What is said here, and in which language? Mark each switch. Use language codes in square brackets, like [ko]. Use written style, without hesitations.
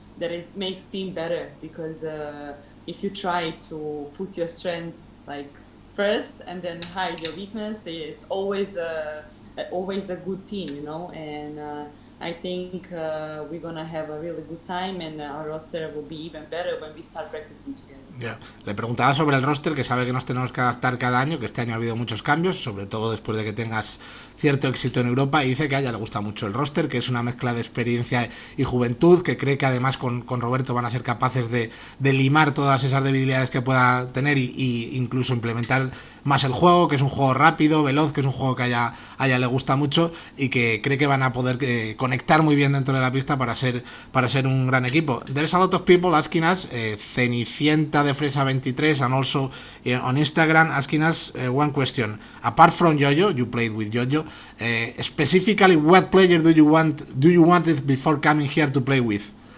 [en] that it makes team better, because if you try to put your strengths like first and then hide your weakness, it's always a good team, you know. And I think we're gonna have a really good time, and our roster will be even better when we start practicing together. Yeah. [es] Le preguntaba sobre el roster, que sabe que nos tenemos que adaptar cada año, que este año ha habido muchos cambios, sobre todo después de que tengas cierto éxito en Europa, y dice que a ella le gusta mucho el roster, que es una mezcla de experiencia y juventud, que cree que además con Roberto van a ser capaces de limar todas esas debilidades que pueda tener y incluso implementar más el juego, que es un juego rápido, veloz, que es un juego que a ella le gusta mucho, y que cree que van a poder conectar muy bien dentro de la pista para ser un gran equipo. [en] There's a lot of people asking us, Cenicienta de Fresa 23, and also on Instagram asking us one question. Apart from Jojo, you played with Jojo, specifically what player do you want it before coming here to play with?